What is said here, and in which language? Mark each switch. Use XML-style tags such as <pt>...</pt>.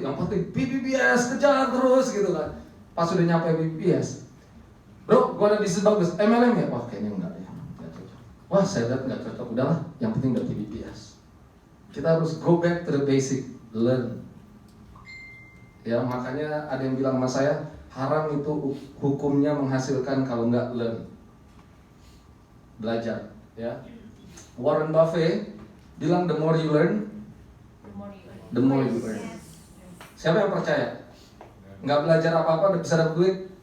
<id>Yang penting PBPS, kejar terus gitu kan. Pas sudah nyampe PBPS, bro, gue ada bisnis bagus. MLM ya? Wah, kayaknya enggak ya. Nggak cocok. Wah, saya lihat nggak cocok. Udahlah, yang penting udah PBPS. Kita harus</id> <en>go back to the basic, learn.</en> <id>Ya, makanya ada yang bilang sama saya, haram itu hukumnya menghasilkan kalau nggak learn. Belajar, ya.</id> <en>Warren Buffett</en> <id>bilang</id> <en>the more you learn, the more you earn.</en> <id>Siapa yang percaya? Nggak belajar apa-apa udah bisa dapat duit?</id>